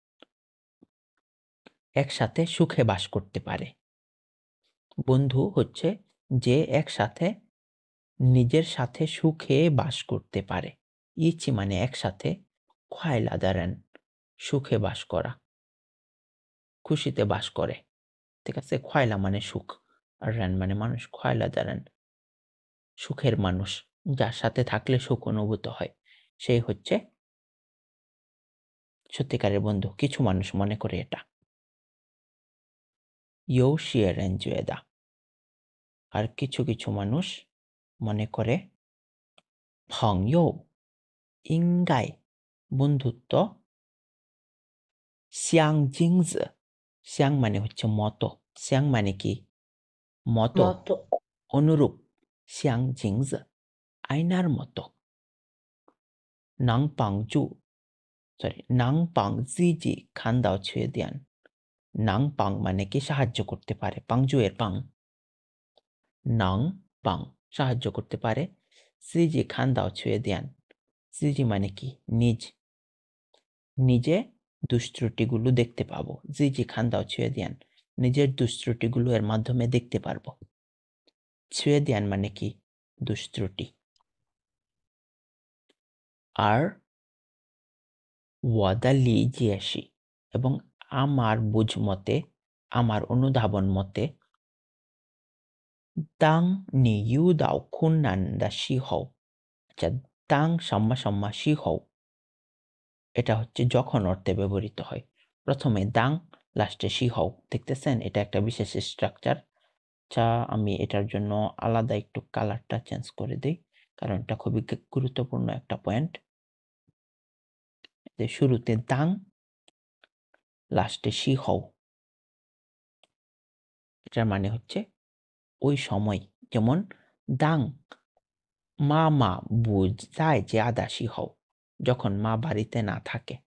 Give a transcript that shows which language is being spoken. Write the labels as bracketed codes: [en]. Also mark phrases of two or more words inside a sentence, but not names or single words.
[bn] একসাথে সুখে বাস করতে পারে বন্ধু হচ্ছে যে একসাথে নিজের সাথে সুখে বাস করতে পারে ইচি মানে একসাথে খোয়াইলা দেন সুখে বাস করা খুশিতে বাস করে ঠিক আছে খোয়াইলা মানে সুখ আর রেন মানে মানুষ খোয়াইলা দেন সুখের মানুষ যার সাথে থাকলে সুখ অনুভূত হয় সেই হচ্ছে সত্যিকারের বন্ধু কিছু মানুষ মনে করে এটা [zh] 有些人觉得 [bn] আর কিছু কিছু মানুষ মনে করে [zh] 朋友应该 [bn] বন্ধুত্ব [zh] 相镜子 [bn] 相 মানে হচ্ছে মতো 相মানে কি মতো মতো অনুরূপ [zh] 相镜子 [bn] আয়নার মতো [zh] 能帮助 能帮自己看到缺点 能帮 [bn] মানে কি সাহায্য করতে পারে 帮助 এর পাং [zh] 能帮 [bn] সাহায্য করতে পারে [zh] 自己看到缺点 [bn] 自己 মানে কি নিজ নিজে দুষ্ত্রুটিগুলো দেখতে পাবো [zh] 自己看到缺点 [bn] নিজের দুষ্ত্রুটিগুলো এর মাধ্যমে দেখতে পারবো 缺点 মানে কি দুষ্ত্রুটি আর [zh] 我的理解是 [bn] এবং আমার বুঝ মতে আমার অনুধাবন মতে 当 [zh] 你遇到困难的时候 [bn] আচ্ছা [zh] 当什么时候 [bn] এটা হচ্ছে যখন অর্থে ব্যবহৃত হয় প্রথমে দাং লাস্টে শিহও দেখতেছেন এটা একটা বিশেষ স্ট্রাকচার আচ্ছা আমি এটার জন্য আলাদা একটু [en] color change [bn] করে দেই কারণ এটা খুবই গুরুত্বপূর্ণ একটা পয়েন্ট যে শুরুতে দাং লাস্টে শিহও এটার মানে হচ্ছে ওই সময় যেমন দাং মা বুঝায় যে আদা শিহও যখন মা বাড়িতে না থাকে